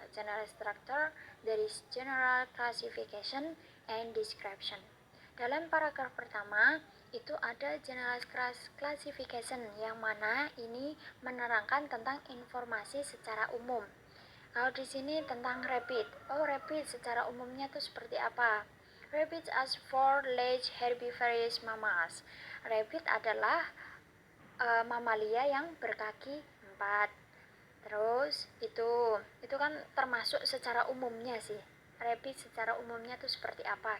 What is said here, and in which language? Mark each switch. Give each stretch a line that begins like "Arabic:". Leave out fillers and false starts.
English: General structure
Indonesian: dari
English: general classification and description.
Indonesian: Dalam paragraf pertama itu ada general classification yang mana ini menerangkan tentang informasi secara umum. Kalau di sini tentang rabbit. Oh, rabbit secara umumnya itu seperti apa?
English: Rabbits are four-legged herbivorous mammals.
Indonesian: Rabbit adalah mamalia yang berkaki 4. Terus itu kan termasuk secara umumnya sih. Rabbit secara umumnya itu seperti apa?